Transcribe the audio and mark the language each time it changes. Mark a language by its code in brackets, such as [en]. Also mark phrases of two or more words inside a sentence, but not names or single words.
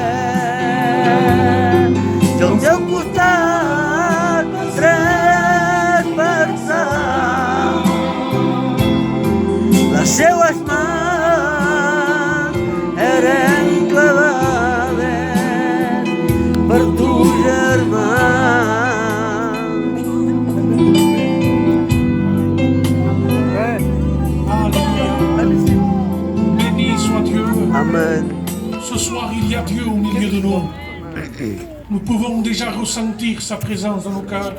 [ca] I al teu costat traspassar, les seues mans eren clavades per tu, germà. [fr] Béni soit Dieu. Amen. Ce soir, il y a Dieu au milieu de nous. Nous pouvons déjà ressentir sa présence dans nos cœurs.